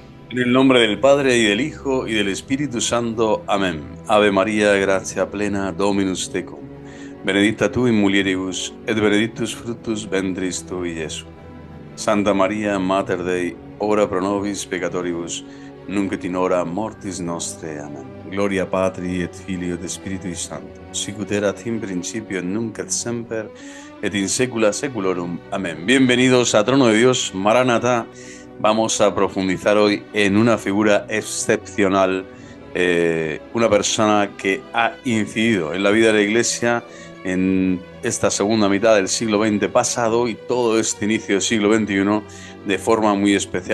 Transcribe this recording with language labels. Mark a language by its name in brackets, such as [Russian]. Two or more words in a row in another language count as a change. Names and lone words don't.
[Spanish] En el nombre del Padre, y del Hijo, y del Espíritu Santo. Amén. [Latin] Ave María, gracia plena, Dominus tecum. Benedicta tu in mulieribus, et benedictus fructus ventris tui, Iesus. Santa María, Mater Dei, ora pro nobis peccatoribus, nunc et in hora mortis nostre. Amén. Gloria Patri, et Filio, et Spiritui Sancto, sicut erat in principio, et nunc et semper, et in saecula saeculorum. Amén. [Spanish] Bienvenidos a Trono de Dios, Maranatha. Vamos a profundizar hoy en una figura excepcional, una persona que ha incidido en la vida de la Iglesia en esta segunda mitad del siglo XX pasado y todo este inicio del siglo XXI de forma muy especial.